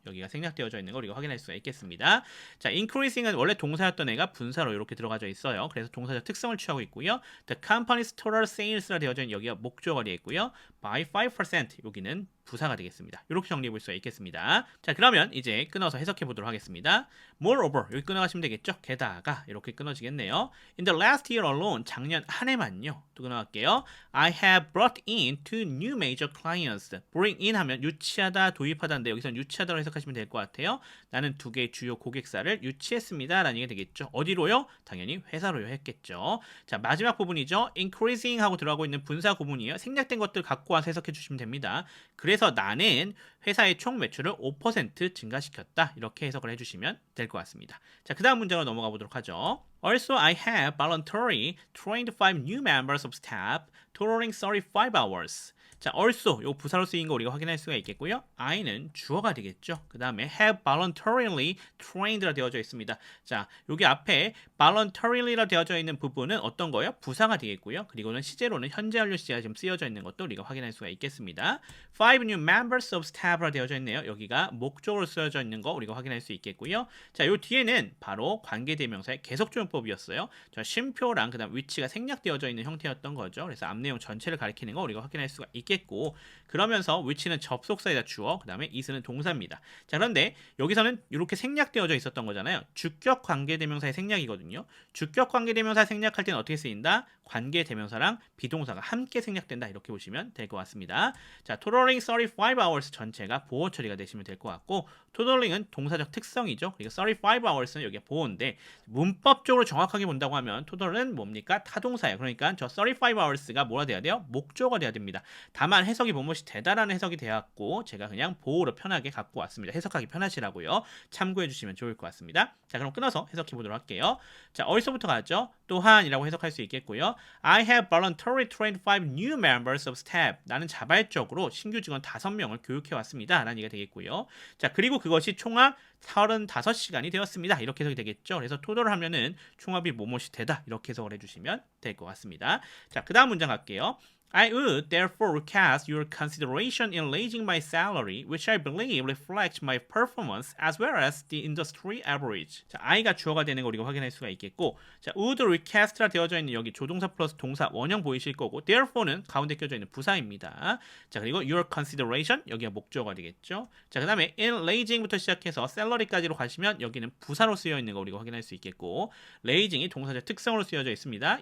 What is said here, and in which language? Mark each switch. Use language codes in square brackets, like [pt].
[ko] 여기가 생략되어져 있는 걸 우리가 확인할 수가 있겠습니다. 자, increasing은 원래 동사였던 애가 분사로 이렇게 들어가져 있어요. 그래서 동사적 특성을 취하고 있고요. [en] The company's total sales [ko] 라 되어져 있는 여기가 목조가 되어 있고요. [en] by 5% [ko] 여기는 부사가 되겠습니다. 이렇게 정리해 볼 수가 있겠습니다. 자, 그러면 이제 끊어서 해석해 보도록 하겠습니다. Moreover 여기 끊어가시면 되겠죠. 게다가 이렇게 끊어지겠네요. [en] In the last year alone [ko] 작년 한 해만요. 또 끊어갈게요. [en] I have brought in two new major clients. [ko] Bring in 하면 유치하다, 도입하다인데 여기서는 유치하다로 해석하시면 될 것 같아요. 나는 두 개의 주요 고객사를 유치했습니다. 라는 얘기가 되겠죠. 어디로요? 당연히 회사로요 했겠죠. 자, 마지막 부분이죠. increasing 하고 들어가고 있는 분사 구문이에요. 생략된 것들 갖고 와서 해석해 주시면 됩니다. 그래서 나는 회사의 총 매출을 5% 증가시켰다. 이렇게 해석을 해주시면 될 것 같습니다. 자, 그 다음 문장으로 넘어가 보도록 하죠. [en] Also, I have voluntarily trained 5 new members of staff, totaling 35 hours. [ko] 자, also 요 부사로 쓰인 거 우리가 확인할 수가 있겠고요. I는 주어가 되겠죠. 그 다음에 [en] have voluntarily trained [ko] 라 되어져 있습니다. 자, 여기 앞에 voluntary라 되어져 있는 부분은 어떤 거예요? 부사가 되겠고요. 그리고는 시제로는 현재 완료 시제가 지금 쓰여져 있는 것도 우리가 확인할 수가 있겠습니다. [en] 5 new members of staff [ko] 라 되어져 있네요. 여기가 목적으로 쓰여져 있는 거 우리가 확인할 수 있겠고요. 자, 요 뒤에는 바로 관계대명사의 계속조용법이었어요. 자, 쉼표랑 그다음 위치가 생략되어져 있는 형태였던 거죠. 그래서 앞 내용 전체를 가리키는 거 우리가 확인할 수가 있겠고, 그러면서 which는 접속사이다 주어, 그 다음에 is는 동사입니다. 자, 그런데 여기서는 이렇게 생략되어져 있었던 거잖아요. 주격 관계대명사의 생략이거든요. 주격 관계대명사 생략할 때는 어떻게 쓰인다? 관계대명사랑 비동사가 함께 생략된다. 이렇게 보시면 될 것 같습니다. 자, [en] totaling 35 hours [ko] 전체가 보호 처리가 되시면 될 것 같고, totaling은 동사적 특성이죠. 그러니까 35 hours는 여기가 보호인데 문법적으로 정확하게 본다고 하면 total은 뭡니까? 타동사예요. 그러니까 저 35 hours가 뭐가 돼야 돼요? 목조가 돼야 됩니다. 다만 해석이 뭐뭐이 되다라는 해석이 되었고 제가 그냥 보호로 편하게 갖고 왔습니다. 해석하기 편하시라고요. 참고해 주시면 좋을 것 같습니다. 자, 그럼 끊어서 해석해 보도록 할게요. 자, 어디서부터 가죠? 또한이라고 해석할 수 있겠고요. [en] I have voluntarily trained 5 new members of staff. [ko] 나는 자발적으로 신규 직원 5명을 교육해 왔습니다. 라는 얘기가 되겠고요. 자, 그리고 그것이 총합 35시간이 되었습니다. 이렇게 해석이 되겠죠. 그래서 토탈을 하면은 총합이 뭐뭐이 되다. 이렇게 해석을 해주시면 될 것 같습니다. 자, 그 다음 문장 갈게요. [en] I would therefore request your consideration in raising my salary, which I believe reflects my performance as well as the industry average. [ko] 자, I가 주어가 되는 거 우리가 확인할 수가 있겠고, 자, [en] would request [ko] 라 되어져 있는 여기 조동사 플러스 동사 원형 보이실 거고, therefore는 가운데 껴져 있는 부사입니다. 자, 그리고 [en] your consideration [ko] 여기가 목적어가 되겠죠. 자, 그 다음에 [en] in raising [ko] 부터 시작해서 salary까지로 가시면 여기는 부사로 쓰여 있는 거 우리가 확인할 수 있겠고, raising이 동사적 특성으로 쓰여져 있습니다.